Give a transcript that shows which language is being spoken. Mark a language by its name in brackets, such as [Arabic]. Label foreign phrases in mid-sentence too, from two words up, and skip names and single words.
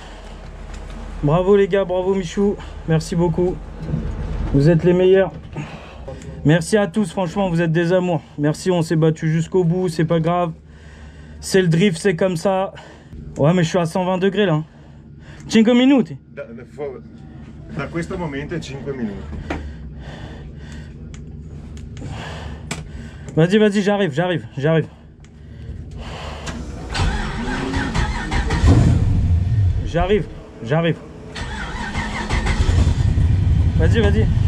[French] Bravo les gars, bravo Michou. Merci beaucoup. Vous êtes les meilleurs. Merci à tous, franchement, vous êtes des amours. Merci, on s'est battu jusqu'au bout, c'est pas grave. C'est le drift, c'est comme ça. Ouais, mais je suis à 120 degrés là. 5 minutes. [Italian] Da questo momento 5 minuti. [French] Vas-y, vas-y, j'arrive. J'arrive. Vas-y.